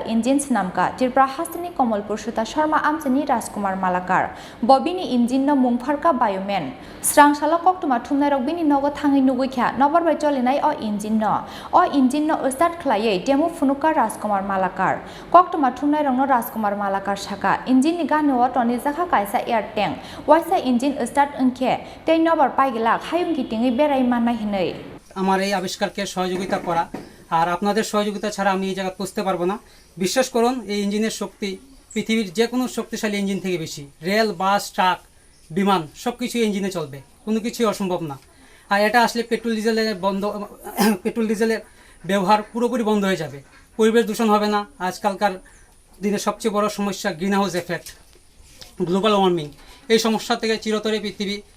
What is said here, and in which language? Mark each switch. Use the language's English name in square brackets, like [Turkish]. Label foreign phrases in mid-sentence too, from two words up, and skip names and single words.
[Kok Borok] engine Swnamkha Tripuar Hasteni Kamalpur Suta Sharma Amchaini Rajkumar Malakar bobini engine no mungpharka bioman srangsala koktuma thumnai bini nogo thangi nugoikha Nobar by Chalinai o engine no start khlaiei demo phunuka Rajkumar Malakar koktuma thumnai rongno Rajkumar Malakar shaka engine ni ganeo toni jakha kaisa [English] air tank [Kok Borok] waisa engine start unke tei Nobar paigila hayungi tingi berai manai hinei [Bangla] আমার এই আবিষ্কারকে সহযোগিতা করা আর আপনাদের সহযোগিতা ছাড়া আমি এই জায়গা পৌঁছতে পারবো না বিশ্বাস করুন এই ইঞ্জিনের শক্তি পৃথিবীর যে কোনো শক্তিশালী ইঞ্জিন থেকে বেশি রেল বাস ট্রাক বিমান সবকিছু ইঞ্জিনে চলবে কোনো কিছুই অসম্ভব না আর এটা আসলে পেট্রোল ডিজেলের ব্যবহার পুরোপুরি বন্ধ হয়ে যাবে পরিবেশ দূষণ হবে না আজকালকার দিনে সবচেয়ে বড় সমস্যা [English] green house effect global warming [Bangla] এই সমস্যা থেকে চিরতরে পৃথিবী